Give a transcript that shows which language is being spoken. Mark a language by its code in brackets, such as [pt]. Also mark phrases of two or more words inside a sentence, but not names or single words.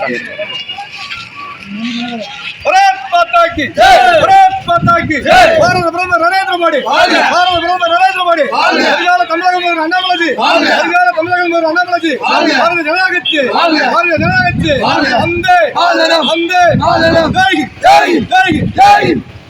[hi] भारत माता की जय, भारत माता की जय. [ta] भारत பிரதமர் நரேந்திர மோடி வாழ்க, பாரத பிரதமர் நரேந்திர மோடி வாழ்க, வருங்கால தமிழக முதல்வர் அண்ணாமலை வாழ்க, வருங்கால தமிழக முதல்வர் அண்ணாமலை வாழ்க, பாரதிய ஜனதா கட்சி வாழ்க, பாரதிய ஜனதா கட்சி வாழ்க, வந்தே வந்தே [hi] जय हिंद जय हिंद जय हिंद जय हिंद.